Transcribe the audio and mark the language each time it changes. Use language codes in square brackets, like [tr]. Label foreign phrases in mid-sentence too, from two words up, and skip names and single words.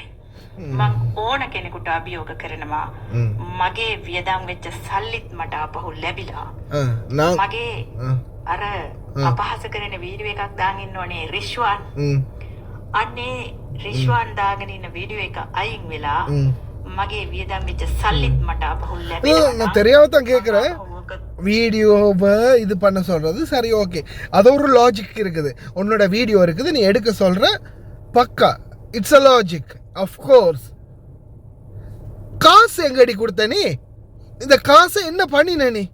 [si] මං ඕන කෙනෙකුට අභියෝග කරනවා මගේ වියදම් වෙච්ච සල්ලිත් මට ආපහු ලැබිලා මගේ අර අපහාස කරන වීඩියෝ එකක් දාගෙන ඉන්නෝනේ රිෂ්වාන්. අනේ රිෂ්වාන් දාගෙන ඉන්න වීඩියෝ එක අයින් වෙලා මගේ වියදම් වෙච්ච சல்லித் මට ආපහු ලැබිලා. [ta] நான் தெரியாம தான் கேட்குறேன். வீடியோவை இது பண்ண சொல்கிறது சரி, ஓகே, அது ஒரு லாஜிக் இருக்குது. உன்னோட வீடியோ இருக்குது, நீ எடுக்க சொல்கிற, பக்கா, [en] it's a logic, of course. [ta] காசு எங்கடி கொடுத்த நீ? இந்த காசை என்ன பண்ணின நீ?